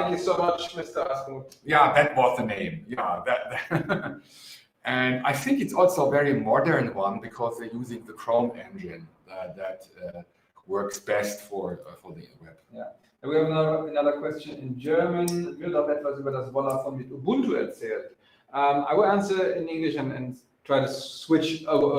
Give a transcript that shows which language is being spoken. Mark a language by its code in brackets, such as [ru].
[en] Thank you so much, Mr. Asmus. Yeah, that was the name. Yeah, that. And I think it's also a very modern one, because they're using the Chrome engine that works best for the web. Yeah. And we have another question in German. [de] Wird auch etwas über das Volla von mit Ubuntu erzählt? [en] I will answer in English and try to switch over.